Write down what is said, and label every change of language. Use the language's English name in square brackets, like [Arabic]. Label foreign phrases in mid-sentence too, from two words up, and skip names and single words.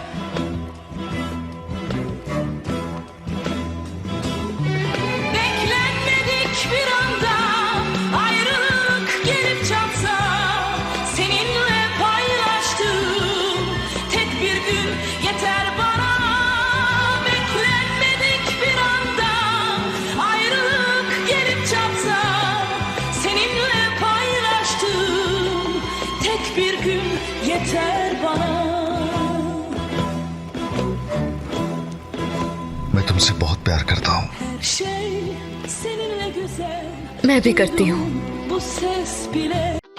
[Turkish] Beklenmedik bir anda ayrılık gelip çatsa, seninle paylaştığım tek bir gün yeter bana. Beklenmedik bir anda ayrılık gelip çatsa, seninle paylaştığım tek bir gün yeter bana. [Hindi] मैं तुमसे बहुत प्यार करता हूँ। [Turkish] Her şey seninle güzel. [Hindi] मैं भी करती हूँ। [Turkish] Bu ses bile